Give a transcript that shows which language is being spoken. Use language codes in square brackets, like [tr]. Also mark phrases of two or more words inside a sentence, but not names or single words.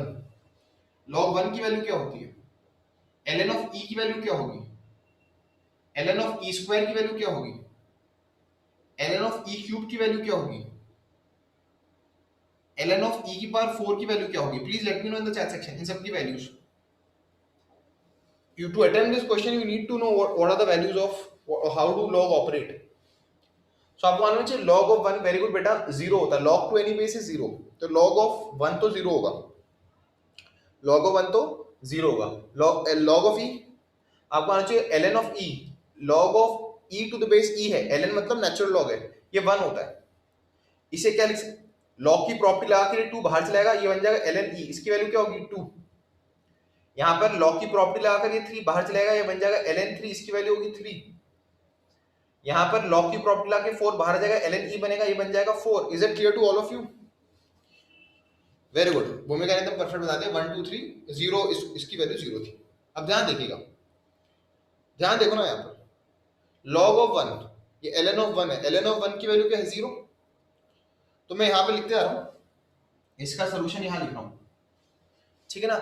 [hi] लॉग 1 की वैल्यू क्या होती है? ln ऑफ e की वैल्यू क्या होगी? ln ऑफ e स्क्वायर की वैल्यू क्या होगी? ln ऑफ e क्यूब की वैल्यू क्या होगी? ln ऑफ e की पावर 4 की वैल्यू क्या होगी? [en] Please let me know in the chat section [hi] इन सब की [en] वैल्यूज. You to attempt this question you need to know what are the values of how do log operate. [hi] So आपको मालूम चाहिए [en] log of 1 very good [hi] बेटा 0 होता है. [en] log to any base is 0, [hi] तो [en] log of 1 [hi] तो 0 होगा. [en] log of 1 [hi] तो 0 होगा. [en] log of e [hi] आपको आना चाहिए [en] ln of e. log of e to the base e [hi] है, ln मतलब [en] natural log [hi] है, ये 1 होता है. इसे क्या लिख सकते? log की प्रॉपर्टी लगा के 2 बाहर चला जाएगा, ये बन जाएगा ln e. इसकी वैल्यू क्या होगी? 2. यहां पर log की प्रॉपर्टी लगाकर ये 3 बाहर चलेगा, ये बन जाएगा ln 3. इसकी वैल्यू होगी 3. यहां पर log की प्रॉपर्टी लगा के 4 बाहर जाएगा, ln e बनेगा, ये बन जाएगा 4. [en] Is it clear to all of you? Very good. [hi] भूमिका ने एकदम परफेक्ट बता दिया. 1 2 3 0 इसकी वैल्यू 0 थी. अब ध्यान देखिएगा, ध्यान देखो ना, यहां पर log ऑफ 1 ये ln ऑफ 1 है. ln ऑफ 1 की वैल्यू क्या है? 0. तो मैं यहां पे लिखते आ रहा हूं, इसका सॉल्यूशन यहां लिख रहा हूं, ठीक है ना.